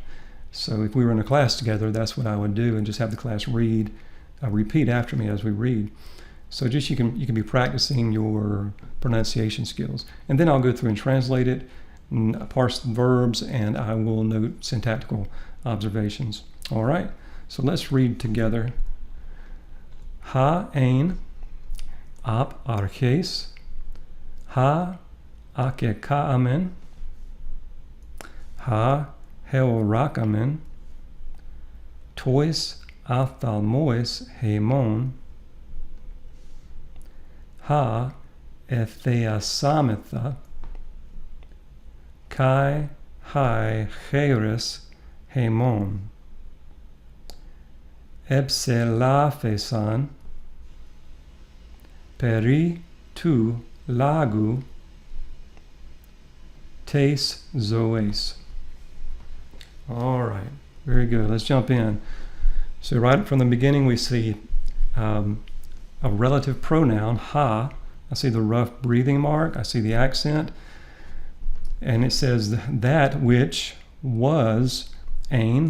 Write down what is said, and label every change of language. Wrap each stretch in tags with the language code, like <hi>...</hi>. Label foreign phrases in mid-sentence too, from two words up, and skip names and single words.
<en>So if we were in a class together, that's what I would do, and just have the class repeat after me as we read. So just you can be practicing your pronunciation skills. And then I'll go through and translate it, and parse the verbs, and I will note syntactical observations. All right, so let's read together.</en> <el>Ὃ ἦν ἀπ᾽ ἀρχῆς, ὃ ἀκηκόαμεν, ὃ ἑωράκαμεν, τοῖς ὀφθαλμοῖς ἡμῶν, ὃ ἐθεασάμεθα, καὶ αἱ χεῖρες ἡμῶν, ἐψηλάφησαν, περὶ τοῦ λόγου, τῆς ζωῆς.</el> <en>All right, very good. Let's jump in. So right from the beginning, we see a relative pronoun, ha. I see the rough breathing mark. I see the accent. And it says that which was ein.</en>